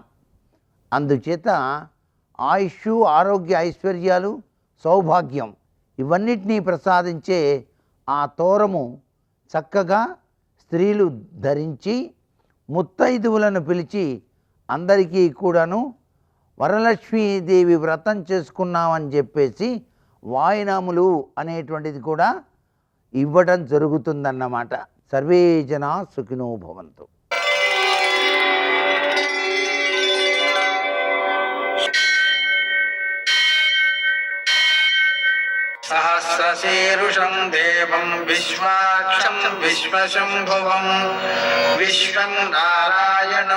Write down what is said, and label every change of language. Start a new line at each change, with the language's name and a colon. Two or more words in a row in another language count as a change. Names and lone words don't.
Telugu: అందుచేత ఆయుష్, ఆరోగ్య, ఐశ్వర్యాలు, సౌభాగ్యం ఇవన్నిటినీ ప్రసాదించే ఆ తోరము చక్కగా స్త్రీలు ధరించి ముత్తైదువులను పిలిచి అందరికీ కూడాను వరలక్ష్మీదేవి వ్రతం చేసుకున్నామని చెప్పేసి వాయినాములు అనేటువంటిది కూడా ఇవ్వడం జరుగుతుందన్నమాట.
Sanskrit: సర్వే జనా సుఖినో భవంతు. सहस्रशीर्षं देवं विश्वाक्षं विश्वशम्भुवं विश्वं नारायणं